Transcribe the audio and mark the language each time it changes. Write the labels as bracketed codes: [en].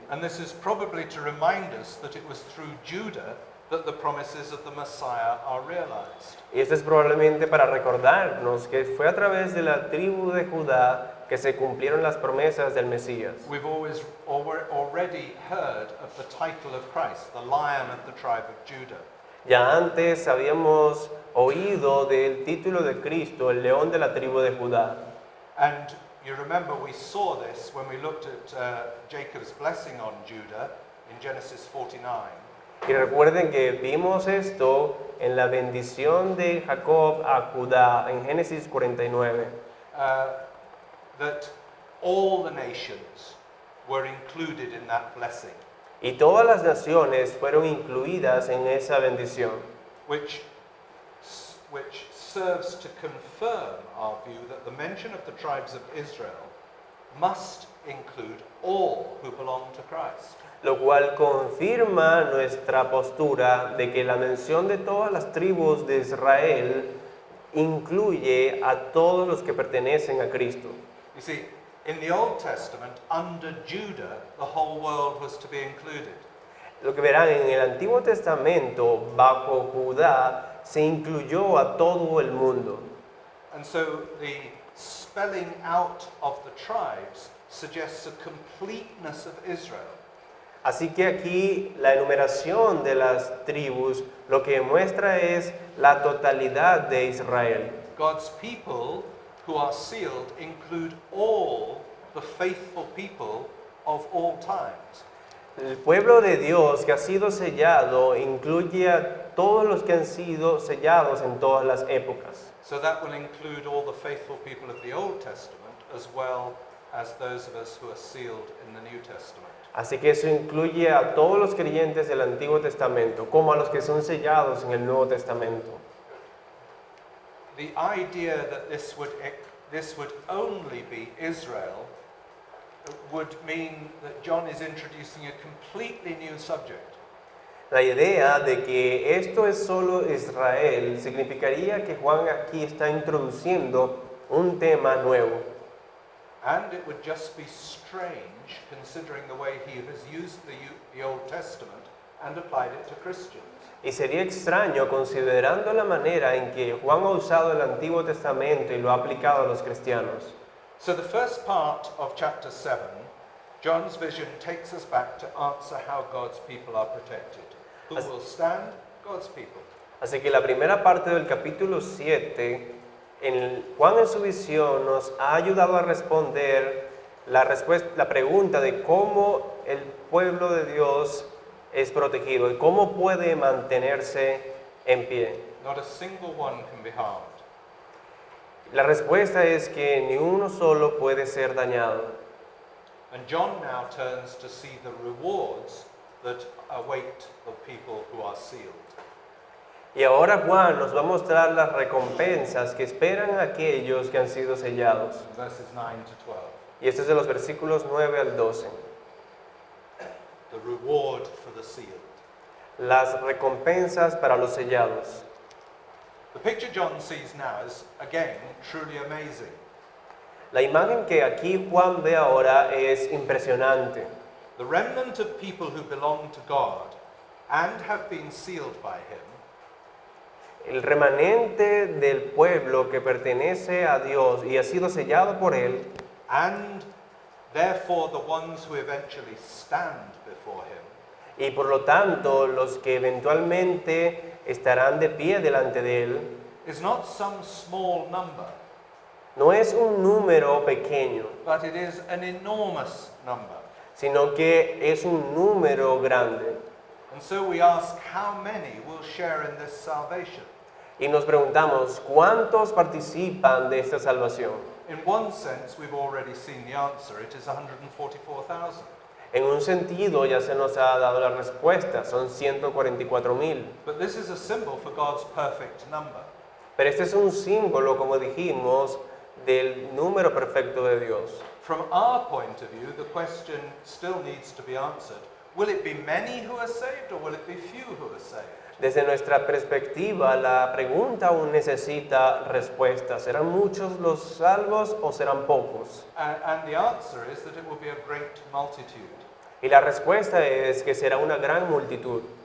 [en] And this is probably to remind us that it was through Judah that the promises of the Messiah are realized. [es] Y esto es probablemente para recordarnos que fue a través de la tribu de Judá que se cumplieron las promesas del Mesías. [en] We've already heard of the title of Christ, the Lion of the tribe of Judah. [es] Ya antes habíamos oído del título de Cristo, el león de la tribu de Judá. [en] And you remember we saw this when we looked at Jacob's blessing on Judah in Genesis 49. [es] Y recuerden que vimos esto en la bendición de Jacob a Judá en Génesis 49. [en] That all the nations were included in that blessing, [es] Y todas las naciones fueron incluidas en esa bendición, [en] which serves to confirm our view that the mention of the tribes of Israel must include all who belong to Christ. [es] lo cual confirma nuestra postura de que la mención de todas las tribus de Israel incluye a todos los que pertenecen a Cristo. [en] You see, in the Old Testament, under Judah, the whole world was to be included. [es] Lo que verán en el Antiguo Testamento, bajo Judá, se incluyó a todo el mundo. [en] And so the spelling out of the tribes suggests a completeness of Israel. [es] Así que aquí la enumeración de las tribus lo que muestra es la totalidad de Israel. [en] God's people who are sealed include all the faithful people of all times. [es] El pueblo de Dios que ha sido sellado incluye a todos los que han sido sellados en todas las épocas. [en] So that will include all the faithful people of the Old Testament as well as those of us who are sealed in the New Testament. [es] Así que eso incluye a todos los creyentes del Antiguo Testamento, como a los que son sellados en el Nuevo Testamento. [en] The idea that this would only be Israel would mean that John is introducing a completely new subject. [es] La idea de que esto es solo Israel significaría que Juan aquí está introduciendo un tema nuevo. [en] And it would just be strange considering the way he has used the Old Testament and applied it to Christians. [es] Y sería extraño considerando la manera en que Juan ha usado el Antiguo Testamento y lo ha aplicado a los cristianos. [en] So the first part of chapter 7, John's vision takes us back to answer how God's people are protected. Who will stand? God's people. [es] Así que la primera parte del capítulo 7, Juan en su visión nos ha ayudado a responder la pregunta de cómo el pueblo de Dios es protegido y cómo puede mantenerse en pie. [en] Not a single one can be harmed. [es] La respuesta es que ni uno solo puede ser dañado. [en] And John now turns to see the rewards that await the people who are sealed. [es] Y ahora Juan nos va a mostrar las recompensas que esperan a aquellos que han sido sellados. [en] Verses 9 to 12. [es] Y este es de los versículos 9 al 12. [en] The reward for the sealed. [es] Las recompensas para los sellados. [en] The picture John sees now is, again, truly amazing. [es] La imagen que aquí Juan ve ahora es impresionante. [en] The remnant of people who belong to God and have been sealed by him [es] El remanente del pueblo que pertenece a Dios y ha sido sellado por Él, [en] and therefore the ones who eventually stand before him [es] y por lo tanto los que eventualmente estarán de pie delante de Él, [en] is not some small number, [es] no es un número pequeño, [en] but it is an enormous number. [es] sino que es un número grande. [en] And so we ask, how many will share in this salvation? [es] Y nos preguntamos, ¿cuántos participan de esta salvación? [en] In one sense, we've already seen the answer. It is 144,000. [es] En un sentido ya se nos ha dado la respuesta, son 144,000. [en] But this is a symbol for God's perfect number. [es] Pero este es un símbolo, como dijimos, del número perfecto de Dios. [en] From our point of view, the question still needs to be answered. Will it be many who are saved or will it be few who are saved? [es] Desde nuestra perspectiva, la pregunta aún necesita respuesta. ¿Serán muchos los salvos o serán pocos? [en] And the answer is that it will be a great multitude. [es] Y la respuesta es que será una gran multitud.